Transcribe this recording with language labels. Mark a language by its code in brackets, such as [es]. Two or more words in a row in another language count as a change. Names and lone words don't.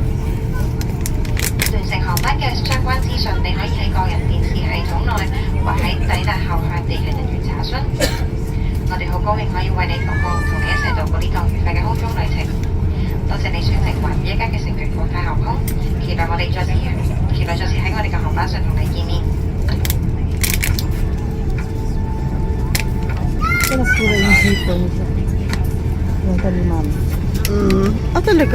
[yue] 聯乘航班嘅相關資訊，你可以喺個人電視系統內或喺抵達後向地勤人員查詢。我哋好高興可以為你服務，同你一齊度過呢趟愉快嘅空中旅程。多謝你選擇華語一家嘅成員國泰航空，期待再次喺我哋嘅航班上同你見面。 [tl] Ito nasira yung zipper nito. Yung kaliman. Ah, talaga?